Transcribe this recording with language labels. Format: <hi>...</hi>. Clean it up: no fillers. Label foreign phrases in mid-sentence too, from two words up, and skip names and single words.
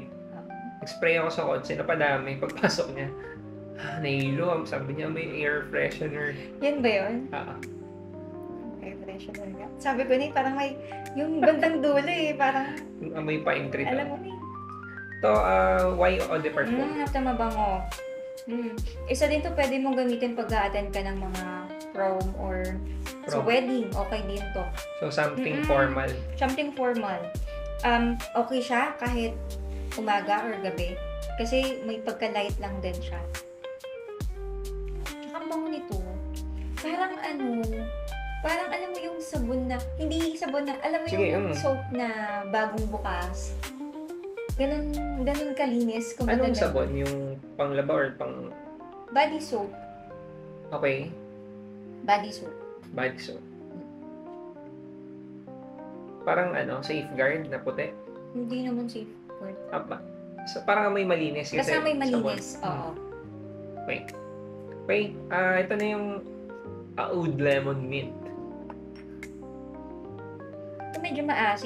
<tl>Nag-spray ako sa kotse, napadami. Pagpasok niya, nahilo. Sabi niya, may air freshener. Yan ba yun? Air freshener nga. Sabi ko na parang may, yung bandang dulo parang, Yung amoy pine tree alam daw. mo na Ito, why eau de parfum? Nata mabango. Isa din to pwede mong gamitin pag a-attend ka ng mga prom or sa Prom. wedding. Okay din to.</tl> <en>So, something formal. Something formal.</en> <tl>Okay siya kahit umaga or gabi. Kasi may pagka-light lang din siya. Tsaka ang bango nito. Parang alam mo yung sabon na, hindi sabon na, alam mo Sige, yung soap na bagong bukas. Ganun kalinis. Anong ganun. sabon? Yung panglaba or pang...</tl> <en>Body soap. Okay, Body soap. body soap.</en> <tl>Parang safeguard na puti. Hindi naman</tl> <en>safe word.</en> <tl>So, parang may malinis. Kasi Basta may sabon. malinis. Oo. Wait, ito na yung Oud Lemon Mint. Ito medyo maasim.</tl>